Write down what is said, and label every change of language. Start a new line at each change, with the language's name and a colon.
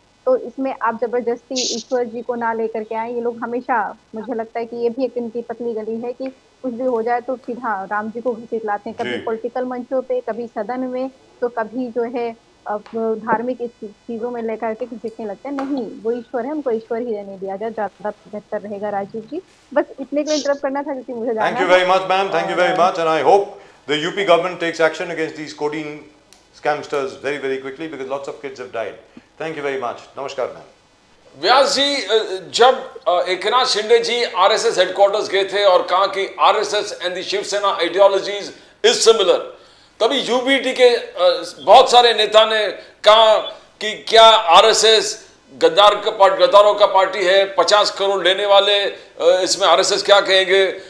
Hindi: तो इसमें आप जबरदस्ती ईश्वर जी को ना लेकर के आए। ये लोग हमेशा, मुझे लगता है कि ये भी एक इनकी पतली गली है कि कुछ भी हो जाए तो सीधा राम जी को घसीट लाते हैं, कभी जी। पॉलिटिकल मंचों पे, कभी सदन में, तो कभी जो है धार्मिक चीजों में लेकर के घसीटने लगते हैं। नहीं, वो ईश्वर है, उनको ईश्वर ही रहने दिया जाए, ज्यादा बेहतर रहेगा। राजीव जी, बस इतने को इंटरप्ट करना था क्योंकि मुझे जाना
English: Thank you
Hindi: था।
English: very much, ma'am. Thank you very much. And I hope the UP government takes action against these codeine scamsters very, very quickly because lots of kids have died. Thank you very much. Namaskar, ma'am.
Hindi: व्यास जी, जब एकनाथ शिंदे जी RSS headquarters गए थे और कहा कि
English: RSS and the Shiv Sena ideologies is similar,
Hindi: तभी UPT के बहुत सारे नेता ने कहा कि क्या आरएसएस गद्दारों का पार्टी है, 50 करोड़ लेने वाले, इसमें आरएसएस क्या कहेंगे।